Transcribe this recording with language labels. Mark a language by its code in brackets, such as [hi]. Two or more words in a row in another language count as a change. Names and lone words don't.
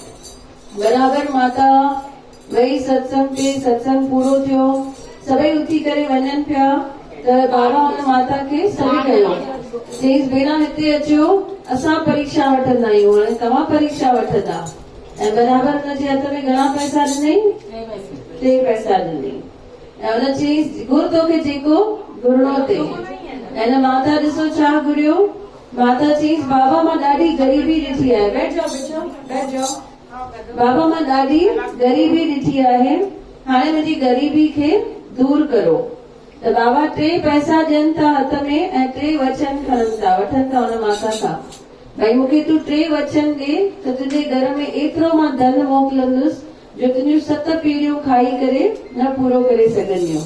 [sd] बराबरि माता वही सत्संग ते सत्संग पूरो थियो सभई उथी करे वञनि पिया त बाबा हुन माता खे सॾु कयो चईसि भेण हिते अचो असां परीक्षा वठंदा आहियूं हाणे तव्हां परीक्षा वठंदा ऐं बराबरि हुनजे हथ में घणा पैसा ॾिनई 3 पैसा ॾिनई ऐं हुन चईसि गुर तोखे जेको घुरणो ते ऐं माता ॾिसो छा घुरियो माता चईसि बाबा मां ॾाढी ग़रीबी ॾिठी आहे [hi] बैठ जाओ [sd] बाबा मां ॾाढी ग़रीबी ॾिठी आहे हाणे मुंहिंजी ग़रीबी खे दूर करो त बाबा 3 पैसा ॾियनि था हथ में ऐं 3 वचन खणनि था वठनि था हुन माता खां भई मूंखे तूं 3 वचन ॾे त तुंहिंजे घर में एतिरो मां धन मोकिलंदुसि जो तुंहिंजियूं 7 पीढ़ियूं खाई करे न पूरो करे सघंदियूं।